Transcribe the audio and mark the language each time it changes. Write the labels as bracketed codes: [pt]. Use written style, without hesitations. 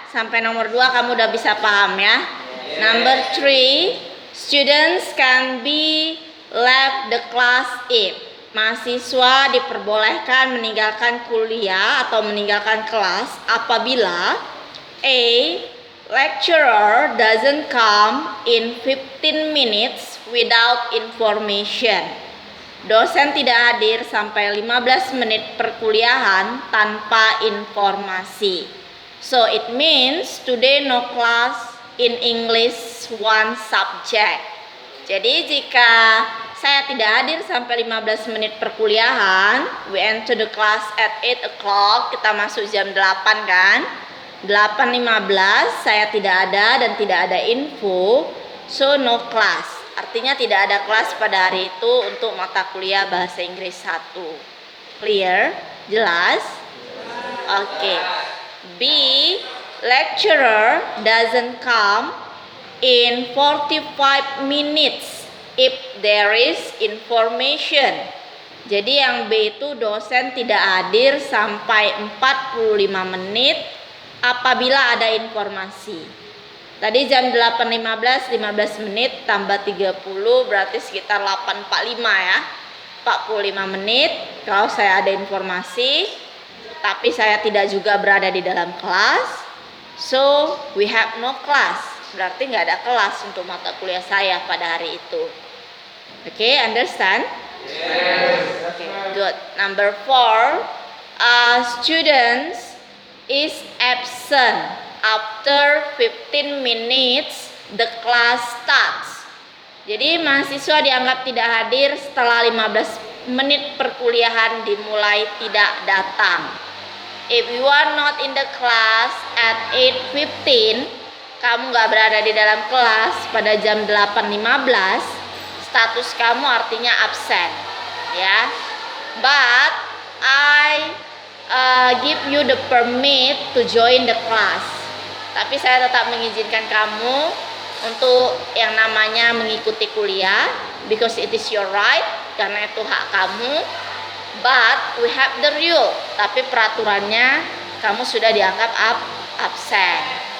[id] Sampai nomor 2 kamu udah bisa paham ya. [en] Number 3, students can be left the class if. [id] Mahasiswa diperbolehkan meninggalkan kuliah atau meninggalkan kelas apabila A. [en] Lecturer doesn't come in 15 minutes without information. [id] Dosen tidak hadir sampai 15 menit perkuliahan tanpa informasi. [en] So it means today no class in English one subject. [id] Jadi jika saya tidak hadir sampai 15 menit perkuliahan, [en] we enter the class at 8 o'clock, [id] kita masuk jam 8 kan? 8.15 saya tidak ada dan tidak ada info, [en] so no class. [id] Artinya tidak ada kelas pada hari itu untuk mata kuliah bahasa Inggris 1. [en] Clear? [id] Jelas? Oke. B. [en] Lecturer doesn't come in 45 minutes if there is information. [id] Jadi yang B itu dosen tidak hadir sampai 45 menit apabila ada informasi. Tadi jam 8.15, 15 menit tambah 30 berarti sekitar 8.45 ya. 45 menit kalau saya ada informasi, tapi saya tidak juga berada di dalam kelas. [en] So we have no class. [id] Berarti nggak ada kelas untuk mata kuliah saya pada hari itu. [en] Okay, understand? Yes. Okay, good. Number 4, students is absent after 15 minutes the class starts. [id] Jadi mahasiswa dianggap tidak hadir setelah 15 menit perkuliahan dimulai tidak datang. [en] If you are not in the class at 8:15, [id] kamu nggak berada di dalam kelas pada jam 8.15, status kamu artinya absen, ya. [en] But I give you the permit to join the class. [id] Tapi saya tetap mengizinkan kamu untuk yang namanya mengikuti kuliah, [en] because it is your right, [id] karena itu hak kamu. [en] But we have the rule. [id] Tapi peraturannya kamu sudah dianggap absen.